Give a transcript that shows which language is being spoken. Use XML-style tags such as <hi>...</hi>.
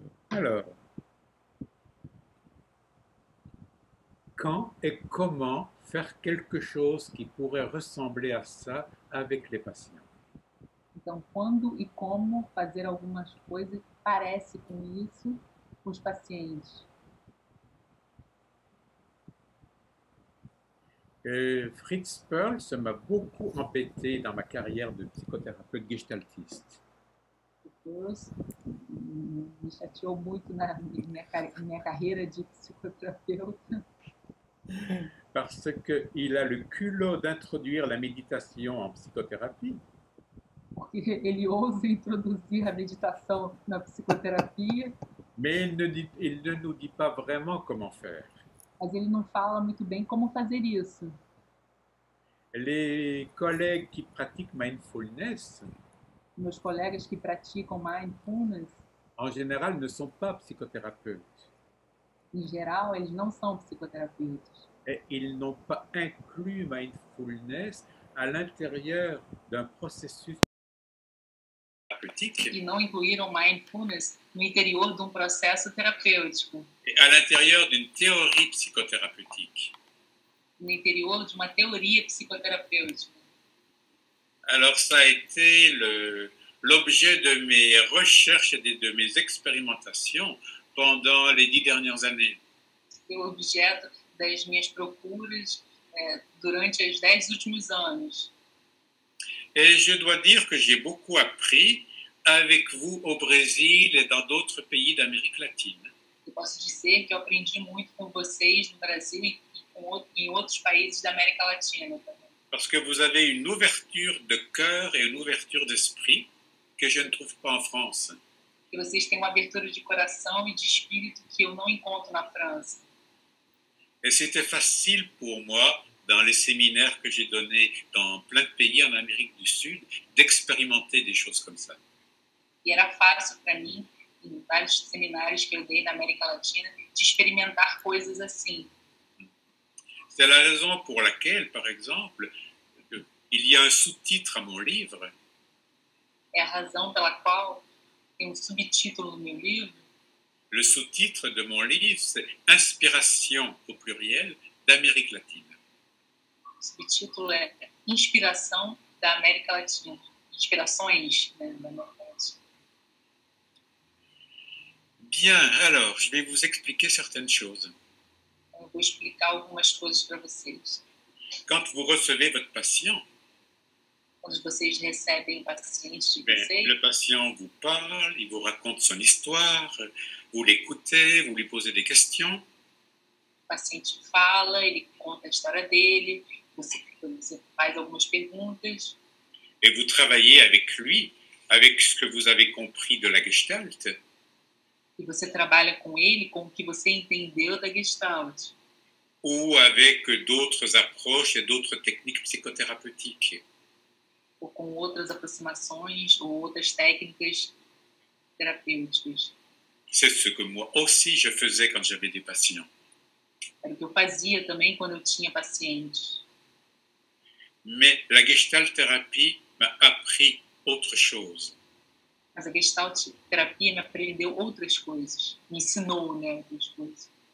<fr>Alors, quand et comment faire quelque chose qui pourrait ressembler à ça avec les patients?</fr> <pt>Então, quando e como fazer algumas coisas que parecem com isso com os pacientes.</pt> <fr>Fritz Perls, ça m'a beaucoup embêté dans ma carrière de psychothérapeute gestaltiste.</fr> <pt>Deus me chateou muito na minha carreira de psicoterapeuta,</pt> <fr>Parce qu'il a le culot d'introduire la méditation en psychothérapie.</fr> <pt>porque ele ousa introduzir a meditação na psicoterapia,</pt> <fr>mais il ne nous dit pas vraiment comment faire.</fr> <pt>mas ele não fala muito bem como fazer isso.</pt> <fr>Les collègues qui pratiquent mindfulness,</fr> <pt>Meus colegas que praticam mindfulness,</pt> <fr>en général, ne sont pas psychothérapeutes.</fr> <pt>em geral, eles não são psicoterapeutas.</pt> <fr>Et ils n'ont pas inclus mindfulness à l'intérieur d'un processus thérapeutique</fr> <pt>E não incluíram mindfulness no interior de um processo terapêutico,</pt> <fr>et à l'intérieur d'une théorie psychothérapeutique.</fr> <pt>no interior de uma teoria psicoterapêutica.</pt> <fr>Alors ça a été l'objet de mes recherches et de mes expérimentations pendant les 10 dernières années.</fr> <pt>Foi o objeto das minhas procuras durante os 10 últimos anos.</pt> <fr>Et je dois dire que j'ai beaucoup appris avec vous au Brésil et dans d'autres pays d'Amérique latine.</fr> <pt>Eu posso dizer que eu aprendi muito com vocês no Brasil e em outros países da América Latina também.</pt> <fr>Parce que vous avez une ouverture de cœur et une ouverture d'esprit que je ne trouve pas en France.</fr> <pt>Que vocês têm uma abertura de coração e de espírito que eu não encontro na França.</pt> <fr>Et c'était facile pour moi, dans les séminaires que j'ai donnés dans plein de pays en Amérique du Sud, d'expérimenter des choses comme ça.</fr> <pt>E era fácil para mim, em vários seminários que eu dei na América Latina, de experimentar coisas assim.</pt> <fr>C'est la raison pour laquelle, par exemple, il y a un sous-titre à mon livre.</fr> <pt>É a razão pela qual tem um subtítulo no meu livro.</pt> <fr>Le sous-titre de mon livre, c'est Inspiration au pluriel d'Amérique latine.</fr> <pt>O subtítulo é Inspiração da América Latina. Inspirações, né, da América Latina.</pt> <fr>Bien, alors, je vais vous expliquer certaines choses.</fr> <pt>Eu vou explicar algumas coisas para vocês.</pt> <fr>Quand vous recevez votre patient,</fr> <pt>Quando vocês recebem pacientes de ben, vocês,</pt> <fr>le patient vous parle, il vous raconte son histoire, vous l'écoutez, vous lui posez des questions,</fr> <pt>o paciente fala, ele conta a história dele, você faz algumas perguntas</pt> <fr>et vous travaillez avec lui, avec ce que vous avez compris de la Gestalt,</fr> <pt>e você trabalha com ele com o que você entendeu da Gestalt,</pt> <fr>ou avec d'autres approches et d'autres techniques psychothérapeutiques.</fr> <pt>ou com outras aproximações ou outras técnicas terapêuticas.</pt> <fr>C'est ce que moi aussi je faisais quand j'avais des patients.</fr> <pt>Era o que eu fazia também quando eu tinha pacientes.</pt> <fr>Mais la Gestalt thérapie m'a appris autre chose.</fr> <pt>Mas a Gestalt terapia me aprendeu outras coisas, me ensinou, né, outras coisas.</pt>